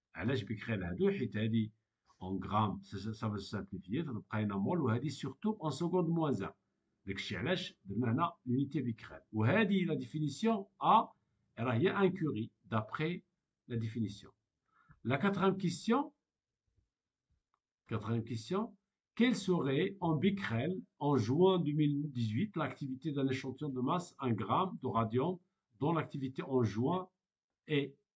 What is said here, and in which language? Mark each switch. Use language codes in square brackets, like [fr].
[ar] علاش بيكريل هادو؟ حيت هادي [fr] en grammes ça va se simplifier [ar] تبقى لنا مول، وهادي [fr] surtout en seconde moins 1. [ar] داكشي علاش درنا هنا l'unité بيكريل. وهادي [fr] لا ديفينيسيون A [ar] راه هي [fr] 1 curie d'après la définition. La quatrième question, quelle serait en Becquerel en juin 2018 l'activité d'un échantillon de masse 1 gramme de radium dont l'activité en juin est.